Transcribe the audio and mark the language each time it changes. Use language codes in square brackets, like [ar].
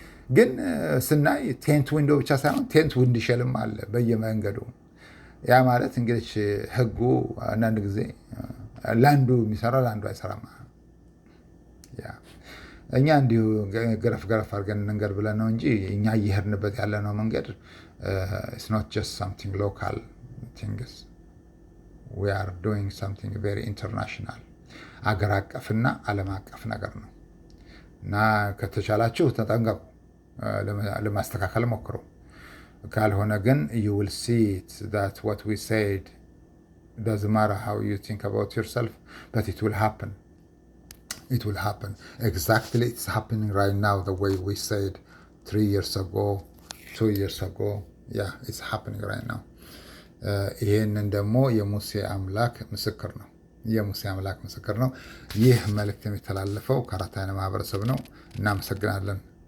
[am] ግን ስናይ ቴንት ዊንዶ ብቻ ሳይሆን ቴንት ዊንድሸልም አለ በየመንገዱ። ያ ማለት እንግዲህ ህጉ አንዳንድ ጊዜ ለአንዱ የሚሰራ ለአንዱ አይሰራም። እኛ እንዲሁ ገረፍ ገረፍ አድርገን እንንገር ብለን ነው እንጂ እኛ እየሄድንበት ያለነው መንገድ [en] it's not just something local things. We are doing something very international. [am] አገር አቀፍና ዓለም አቀፍ ነገር ነው እና ከተቻላችሁ ተጠንቀቁ፣ ለማስተካከል ሞክሩ። ካልሆነ ግን [en] you will see it that what we said doesn't matter how you think about yourself, but it will happen. It will happen. Exactly, it's happening right now the way we said 3 years ago, 2 years ago. Yeah, it's happening right now. [am] ይህንን ደግሞ የሙሴ አምላክ ምስክር ነው። የሙሴ አምላክ ምስክር ነው። ይህ መልእክት የሚተላለፈው ከአራት አይነ ማህበረሰብ ነው። እናመሰግናለን።